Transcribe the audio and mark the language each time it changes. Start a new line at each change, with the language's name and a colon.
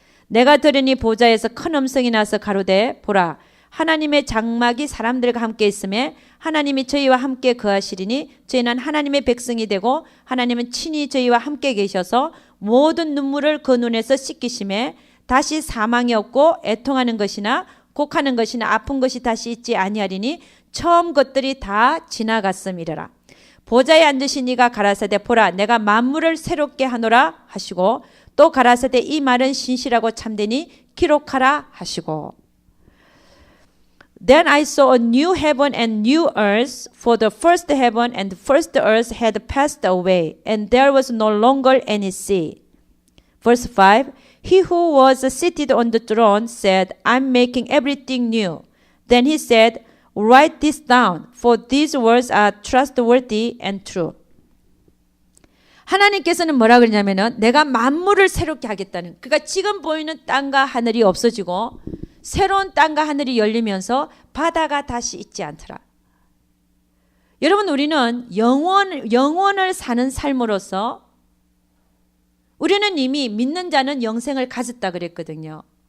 Korean: 내가 들으니 보좌에서 큰 음성이 나서 가로되 보라 하나님의 장막이 사람들과 함께 있음에 하나님이 저희와 함께 거하시리니 저희는 하나님의 백성이 되고 하나님은 친히 저희와 함께 계셔서 모든 눈물을 그 눈에서 씻기심에 다시 사망이 없고 애통하는 것이나 곡하는 것이나 아픈 것이 다시 있지 아니하리니 처음 것들이 다 지나갔음이라. 보좌에 앉으신 이가 가라사대 보라 내가 만물을 새롭게 하노라 하시고 또 가라사대 이 말은 신실하고 참되니 기록하라 하시고
English: Then I saw a new heaven and new earth, for the first heaven and the first earth had passed away, and there was no longer any sea. Verse 5, He who was seated on the throne said, I'm making everything new. Then he said, Write this down, for these words are trustworthy and true.
Korean: 하나님께서는 뭐라 그러냐면은 내가 만물을 새롭게 하겠다는, 그러니까 지금 보이는 땅과 하늘이 없어지고 새로운 땅과 하늘이 열리면서 바다가 다시 있지 않더라. 여러분 우리는 영원을 사는 삶으로서 우리는 이미 믿는 자는 영생을 가졌다 그랬거든요.